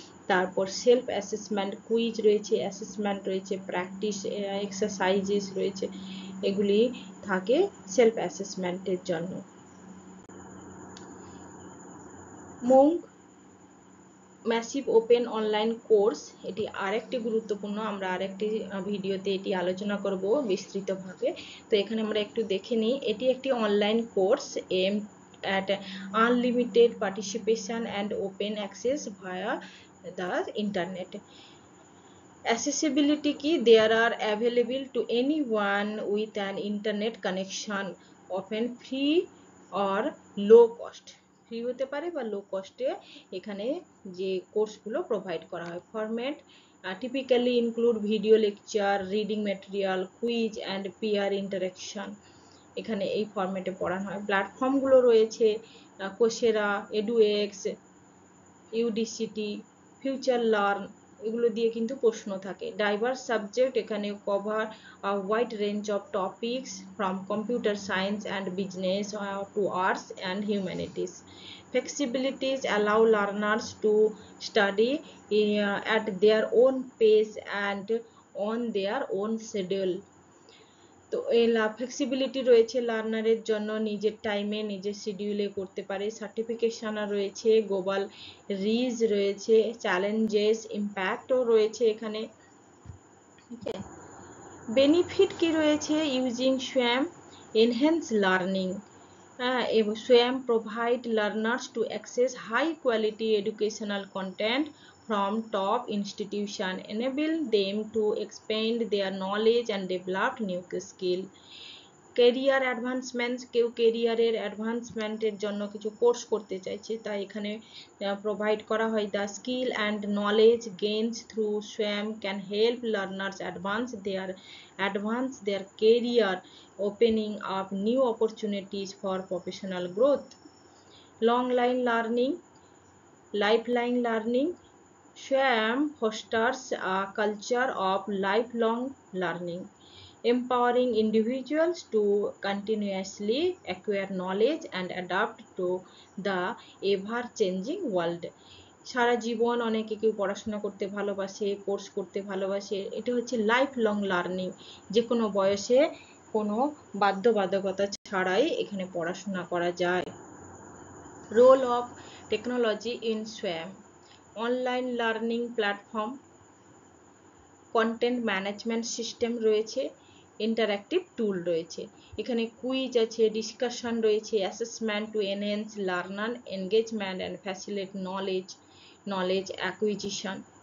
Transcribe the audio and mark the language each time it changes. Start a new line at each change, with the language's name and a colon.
Bangla: তারপর self assessment, quiz রয়েছে, assessment রয়েছে, প্র্যাকটিস এক্সারসাইজেস রয়েছে, এগুলি থাকে সেলফ অ্যাসেসমেন্টের জন্য। মুং ম্যাসিভ ওপেন অনলাইন কোর্স, এটি আরেকটি গুরুত্বপূর্ণ, আমরা আরেকটি ভিডিওতে এটি আলোচনা করব বিস্তৃতভাবে। তো এখানে আমরা একটু দেখে নিই। এটি একটি online course
English: Aim at unlimited participation and open access via the internet. accessibility কি, there are available to anyone with an internet connection, often free or low cost,
Bangla: free হতে পারে বা লো কস্টে এখানে যে কোর্সগুলো প্রোভাইড করা হয়।
English: format typically include video lecture, reading material, quiz and peer interaction,
Bangla: এখানে এই ফরম্যাটে পড়ানো হয়। প্ল্যাটফর্মগুলো রয়েছে কোসেরা, এডুএক্স, ইউডিসিটি, ফিউচার লার্ন, এগুলো দিয়ে কিন্তু প্রশ্ন থাকে।
English: Diverse subject, এখানে cover wide range of topics from computer science and business to arts and humanities. Flexibilities allow learners to study at their own pace and on their own schedule.
Bangla: তো এই flexibility রয়েছে লার্নারের জন্য, নিজের টাইমে নিজের শিডিউলে করতে পারে। সার্টিফিকেশন রয়েছে, গ্লোবাল রিচ রয়েছে, চ্যালেঞ্জেস, ইম্প্যাক্টও রয়েছে এখানে। ঠিক আছে, বেনিফিট কি রয়েছে?
English: Using SWAYAM, enhance learning, এবং SWAYAM provide learners to access high quality educational content from top institution, enable them to expand their knowledge and develop new skill.
Bangla: Career advancement, কেউ ক্যারিয়ারের অ্যাডভান্সমেন্টের জন্য কিছু কোর্স করতে চাইছে, তাই এখানে প্রোভাইড করা হয়।
English: The skill and knowledge gains through SWAYAM can help learners advance their career, opening up new opportunities for professional growth. Long line learning, lifeline learning, SWAYAM fosters a culture of lifelong learning, empowering individuals to continuously acquire knowledge and adapt to the ever-changing world.
Bangla: সারা জীবন অনেকে কেউ পড়াশোনা করতে ভালোবাসে, course করতে ভালোবাসে, এটা হচ্ছে life long learning, যে কোনো বয়সে কোনো বাধ্যবাধকতা ছাড়াই এখানে পড়াশোনা করা যায়।
English: Role of technology in SWAYAM, online learning platform, content management system রয়েছে, interactive tool রয়েছে, এখানে quiz আছে, discussion রয়েছে, assessment to enhance learner engagement and facilitate knowledge acquisition.